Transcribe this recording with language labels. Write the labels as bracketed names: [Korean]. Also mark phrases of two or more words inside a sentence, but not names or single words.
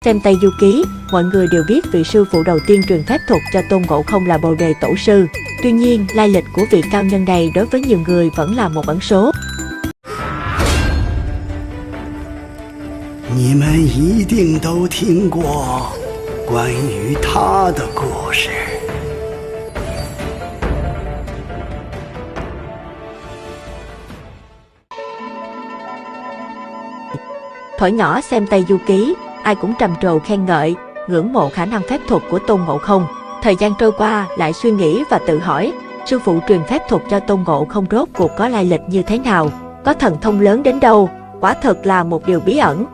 [Vietnamese] Xem Tây Du Ký, mọi người đều biết vị sư phụ đầu tiên truyền phép thuật cho Tôn Ngộ Không là Bồ Đề Tổ sư. Tuy nhiên, lai lịch của vị cao nhân này đối với nhiều người vẫn là một ẩn số. [Chinese] 你们一定都听过关于他的故事。 [Vietnamese] Thuở nhỏ xem Tây Du Ký, ai cũng trầm trồ khen ngợi, ngưỡng mộ khả năng phép thuật của Tôn Ngộ Không. Thời gian trôi qua, lại suy nghĩ và tự hỏi, sư phụ truyền phép thuật cho Tôn Ngộ Không rốt cuộc có lai lịch như thế nào, có thần thông lớn đến đâu, quả thật là một điều bí ẩn.